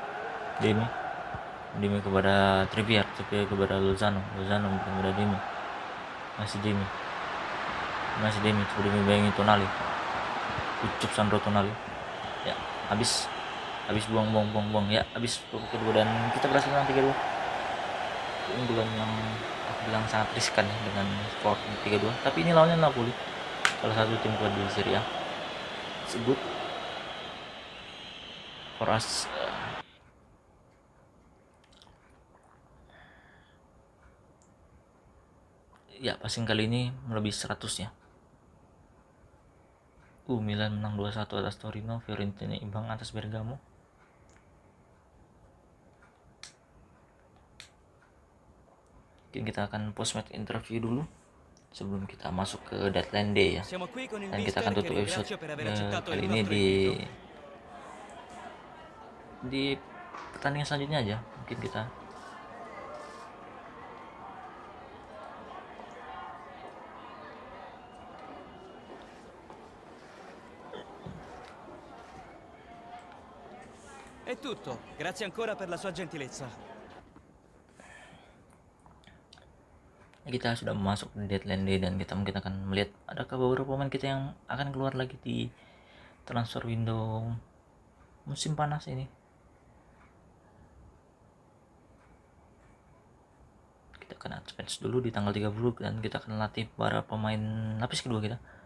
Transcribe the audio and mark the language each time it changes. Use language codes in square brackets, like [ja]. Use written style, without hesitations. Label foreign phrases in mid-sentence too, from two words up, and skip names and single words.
[id] Demi kepada Trippier kepada Lozano kepada Demi, masih Demi coba Demi bayangi Tonali, ucup Sandro Tonali ya, habis buang ya, habis babak kedua dan kita berhasil menang 3-2. Keunggulan yang aku bilang sangat riskan ya, dengan skor 3-2, tapi ini lawannya Napoli, salah satu tim kuat di Serie A. [en] It's good for us. [id] Ya, passing kali ini melebihi 100 ya. Milan menang 2-1 atas Torino. Fiorentina imbang atas Bergamo. Mungkin kita akan [en] post match interview [id] dulu sebelum kita masuk ke [en] deadline day [id] ya. Dan kita akan tutup episode kali ini di pertandingan selanjutnya aja. Mungkin kita [it] È tutto. Grazie ancora per la sua gentilezza. [id] Kita sudah masuk di [en] deadline day [id] dan kita mungkin akan melihat adakah beberapa pemain kita yang akan keluar lagi di [en] transfer window [id] musim panas ini. Kita akan advance dulu di tanggal 30 dan kita akan latih para pemain lapis kedua kita.